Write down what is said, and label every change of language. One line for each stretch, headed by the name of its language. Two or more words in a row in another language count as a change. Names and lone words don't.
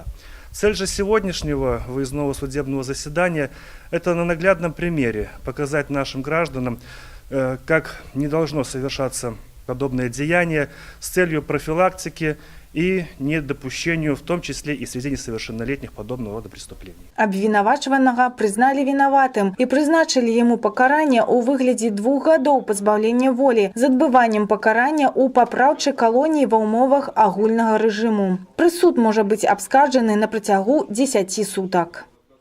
Russian: Цель же сегодняшнего выездного судебного заседания – это на наглядном примере показать нашим гражданам, как не должно совершаться подобное деяние с целью профилактики и недопущению, в том числе и среди несовершеннолетних, подобного рода преступлений.
Belarusian: Абвінавачванага прызналі вінаватым і прызначылі яму пакаранне ў выглядзе 2 гадоў пазбаўлення волі з адбываннем пакарання ў папраўчай калоніі ва ўмовах агульнага рэжыму. Прысуд можа быць абскарджаны на працягу 10 сутак.